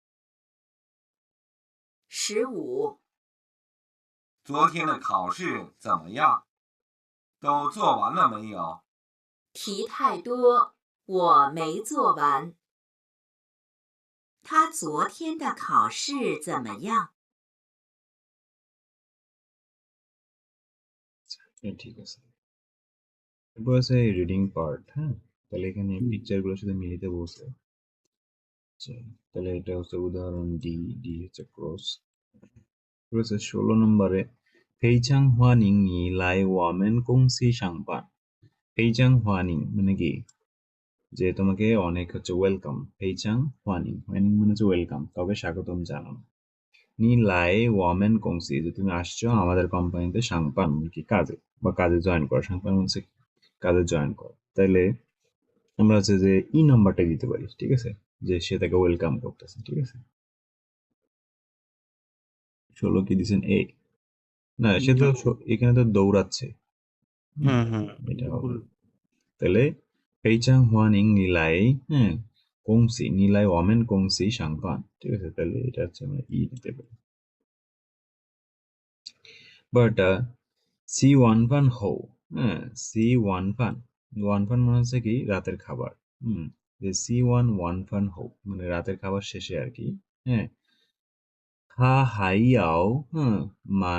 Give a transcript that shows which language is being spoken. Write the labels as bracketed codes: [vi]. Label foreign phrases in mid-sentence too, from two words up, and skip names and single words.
[zh] 15，昨天的考试怎么样？都做完了没有？题太多，我没做完。他昨天的考试怎么样 [bn] ঠিক আছে এরপর আছে [en] reading part [bn] হ্যাঁ তাহলে এখানে পিকচারগুলোর সাথে মিলিতে বলছে আচ্ছা তাহলে এটা হচ্ছে উদাহরণ ডি ডি হচ্ছে ক্রস হচ্ছে 16 নম্বরে [zh] 非常欢迎你来我们公司上班非常欢迎 [bn] মানে কি যে তোমাকে অনেক হচ্ছে ওয়েলকাম [zh] 非常欢迎 [bn] মানে হচ্ছে ওয়েলকাম কাউকে স্বাগতম জানানো [zh] 你来我们公司 [bn] যে তুমি আসছো আমাদের কোম্পানিতে সাংপান কি কাজে বা কাজে জয়েন করো সাংপান হচ্ছে কাজে জয়েন করো তাহলে আমরা হচ্ছে যে ই নাম্বারটা দিতে পারি ঠিক আছে যে সে তাকে ওয়েলকাম করতেছে ঠিক আছে 16 কি দিছেন এ না সে তো এখানে তো দৌড়াচ্ছে এটা হবে তাহলে [zh] 非常欢迎你来公司你来我们公司上班 [bn] ঠিক আছে তাহলে এটা হচ্ছে আমরা ই দিতে পারি বাট [zh] 吃晚饭后 [bn] সি ওয়ান ফান মানে হচ্ছে কি রাতের খাবার যে [zh] 吃晚饭后 [bn] মানে রাতের খাবার শেষে আর কি হ্যাঁ [zh] 他还要 [bn] মান